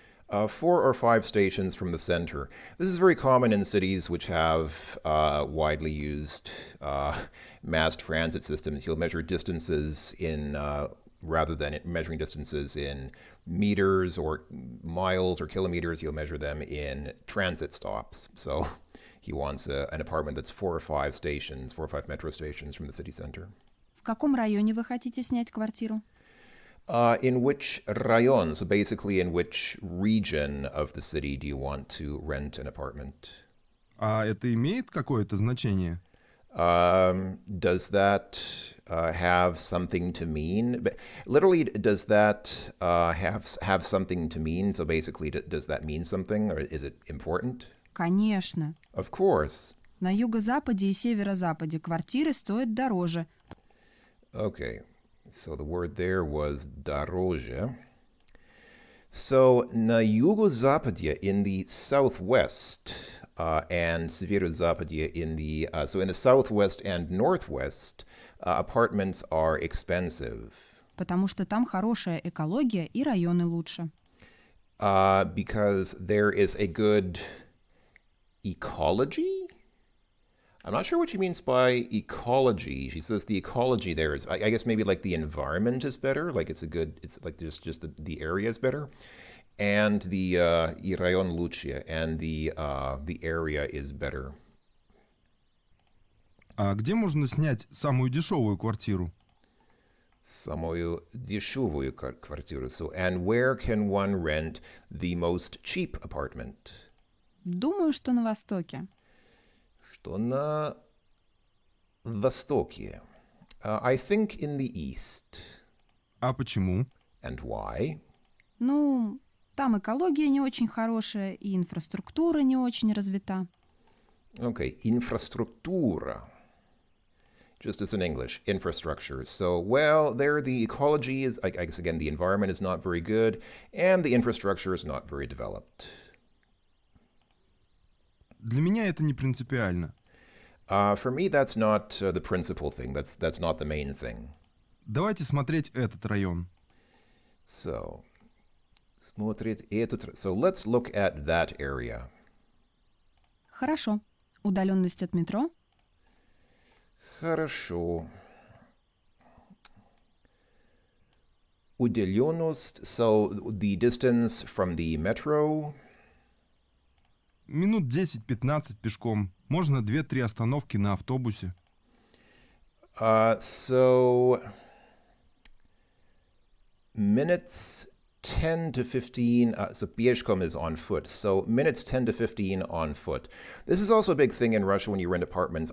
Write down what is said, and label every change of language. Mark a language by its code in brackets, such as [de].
[en] 4 or 5 stations from the center. This is very common in cities which have widely used mass transit systems. You'll measure distances in rather than measuring distances in meters or miles or kilometers, he'll measure them in transit stops. So he wants an apartment that's 4 or 5 metro stations from the city center. [ru] В каком районе вы хотите снять квартиру? [en] In which rayon, so basically in which region of the city do you want to rent an apartment? [ru] А это имеет какое-то значение? [en] Does that have something to mean? Literally, does that have something to mean? So basically, does that mean something, or is it important? [ru] Конечно. [en] Of course. [ru] На юго-западе и северо-западе квартиры стоят дороже. [en] Okay, so the word there was дороже. So [ru] на юго-западе, [en] in the southwest, and северо-западе in the so in the southwest and northwest, apartments are expensive [ru] Потому что там хорошая экология и районы лучше. [en] because there is a good ecology. I'm not sure what she means by ecology. She says the ecology there is, I guess maybe like the environment is better, like it's like just the area is better, and the [ru] и район лучше, [en] and the area is better. [ru] А где можно снять самую дешевую квартиру? Самую дешевую квартиру. [en] So, and where can one rent the most cheap apartment? [ru] Думаю, что на востоке. Что на востоке? [en] I think in the east. [ru] А почему? [en] And why? [ru] Ну, там экология не очень хорошая и инфраструктура не очень развита. [en] Okay, infrastructura. Just as in English, infrastructure. So, well, there the ecology is, I guess again, the environment is not very good, and the infrastructure is not very developed. [ru] Для меня это не принципиально. [en] For me, that's not the principal thing. That's not the main thing. [ru] Давайте смотреть этот район. So, смотреть этот. [en] So let's look at that area. [ru] Хорошо. Удаленность от метро? Хорошо. [en] Удаленность. So the distance from the metro. [ru] Минут 10-15 пешком. Можно 2-3 остановки на автобусе. [en] So minutes 10 to 15, so пешком is on foot. So minutes 10 to 15 on foot. This is also a big thing in Russia when you rent apartments.